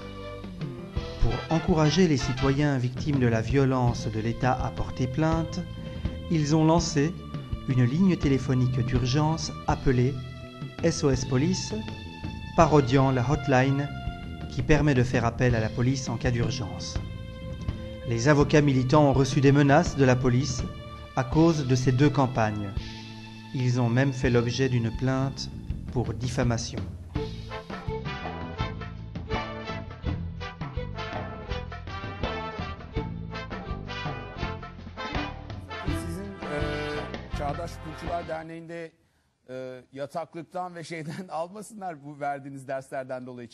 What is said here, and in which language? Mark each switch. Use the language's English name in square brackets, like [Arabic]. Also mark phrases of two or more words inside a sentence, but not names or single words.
[French] Pour encourager les citoyens victimes de la violence de l'État à porter plainte, ils ont lancé une ligne téléphonique d'urgence appelée SOS Police, parodiant la hotline qui permet de faire appel à la police en cas d'urgence. Les avocats militants ont reçu des menaces de la police à cause de ces deux campagnes. Ils ont même fait l'objet d'une plainte pour diffamation. [Turkish] Sizin Çağdaş Hukukçular Derneği'nde yataklıktan ve şeyden almasınlar bu verdiğiniz derslerden dolayı.